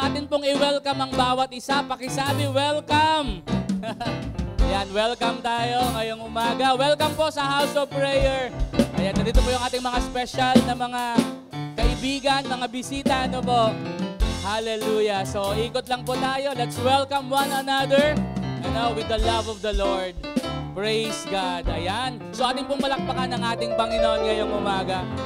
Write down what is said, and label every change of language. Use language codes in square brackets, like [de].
[tl] Atin pong i-welcome ang bawat isa. Pakisabi, welcome! Ayan, welcome tayo ngayong umaga. Welcome po sa House of Prayer. Ayan, nandito po yung ating mga special na mga kaibigan, mga bisita, ano po. Hallelujah. So, ikot lang po tayo. [en] Let's welcome one another, with the love of the Lord. Praise God. Ayan. [tl] So, ating pong malakpakan ng ating Panginoon ngayong umaga.